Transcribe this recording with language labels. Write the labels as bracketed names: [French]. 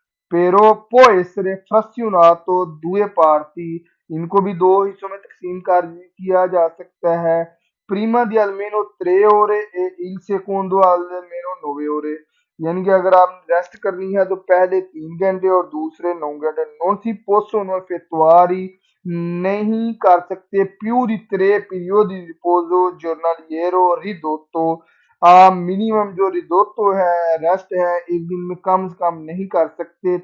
[Italian] Però può essere frazionato due parti, [Hindi] इनको भी दो हिस्सों में तकसीम कर किया जा सकता है। [Italian] prima di almeno 3 ore e il secondo almeno 9 ore [Hindi] यानी कि अगर आप रेस्ट करनी है तो पहले 3 घंटे और दूसरे 9 घंटे। [Italian] non si possono effettuare [Hindi] नहीं कर सकते [Italian] più di 3 periodi di riposo giornaliero ridotto। [Hindi] Minimum जो रिदोतो है रेस्ट है एक दिन में कम से कम नहीं कर सकते।